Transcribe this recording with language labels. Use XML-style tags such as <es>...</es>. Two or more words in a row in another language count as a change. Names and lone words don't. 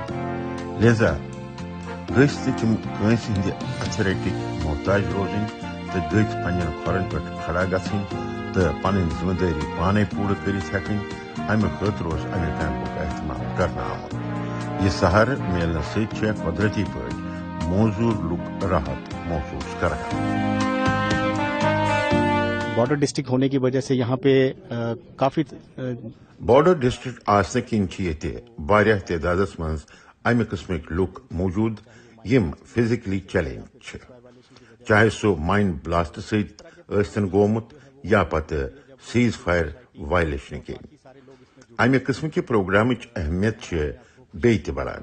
<ks>لہذا گٔژھۍ تہِ تِم کٲنٛسہِ ہٕنٛدِ اتھٕ رٔٹِکۍ محتاج روزٕنۍ تہٕ گٔژھۍ پننٮ۪ن کھۄرن پٮ۪ٹھ کھڑا گژھٕنۍ تہٕ پنٕنۍ ذمہٕ دٲری پانے پوٗرٕ کٔرِتھ ہٮ۪کٕنۍ. امہِ خٲطرٕ اوس امہِ کیمپُک اہتمام کرنہٕ آمُت. یہ سہارٕ میلنہٕ سۭتۍ چھِ قۄدرٔتی پٲٹھۍ موزوٗر لُکھ راحت محسوٗس کران.</ks> <en>border district</en> <ur>ہونے کی وجہ سے یہاں پہ کافی</ur> <en>border district</en> <ks>آسنہٕ کِنۍ چھِ ییٚتہِ واریاہ تعدادس منٛز امہِ قٕسمٕکۍ لُکھ موٗجوٗد یم</ks> <en>physically challenged</en> <ks>چھِ چاہے سُہ</ks> <en>mine blast</en> <ks>سۭتۍ ٲسۍتن گوٚمُت یا پتہٕ</ks> <en>cease fire</en> <ks>وایلیشنہٕ کِنۍ. امہِ قٕسمٕکہِ پروگرامٕچ اہمیت چھِ بیٚیہِ تہِ بڑان.</ks>